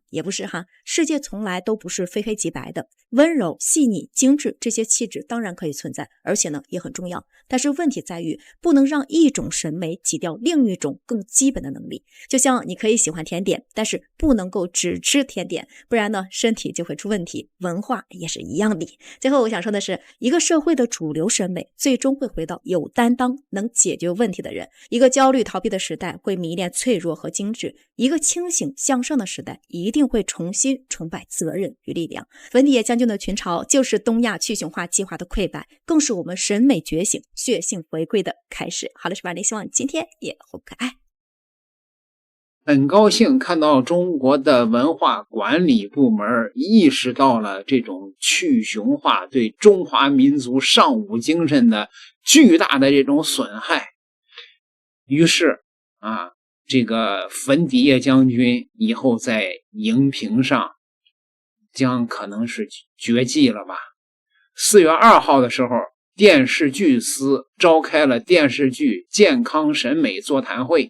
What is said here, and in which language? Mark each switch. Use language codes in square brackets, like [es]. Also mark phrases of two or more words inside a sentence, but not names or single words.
[zh] 也不是哈，世界從來都不是非黑即白的，溫柔、細膩、精致這些氣質當然可以存在，而且呢也很重要。但是問題在於，不能讓一種审美擠掉另一種更基本的能力。就像你可以喜歡甜點，但是不能夠只吃甜点，不然呢身体就会出問题。文化也是一樣的。最後我想說的是，一個社會的主流審美最終會回到有擔当、能解決問題的人。一個焦慮逃避的時代會迷戀脆弱和精致，一個清醒向上的時代一定會重新崇拜責任與力量。粉底液将军的群嘲就是東亞去雄化計劃的潰敗，更是我們審美覺醒、血性回歸的開始。好了，是吧？希望你今天也很可爱。很高興看到中国的文化管理部门意識到了这种去雄化对中華民族尚武精神的巨大的這種損害。於是這個粉底液將軍以後在熒屏上將可能是絕跡了吧。4月2號的時候，電視劇司召開了電視劇健康審美座談會。